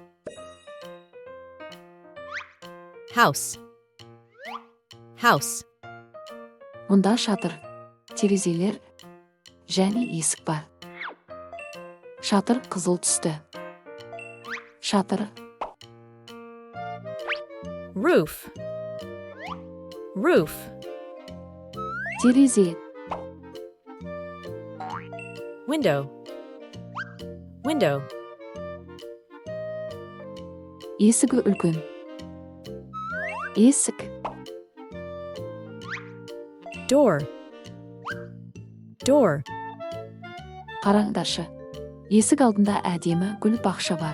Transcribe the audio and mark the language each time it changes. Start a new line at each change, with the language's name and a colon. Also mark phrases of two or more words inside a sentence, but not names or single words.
English: House. House.
Kazakh: Мұнда шатыр, терезелер және есік бар. Шатыр қызыл түсті. Шатыр.
English: Roof. Roof.
Kazakh: Терезе.
English: Window. Window.
Kazakh: Есігі үлкен. Есік.
English: Door. Door.
Kazakh: Қараңдаршы. Есік алдында әдемі гүл бақша бар.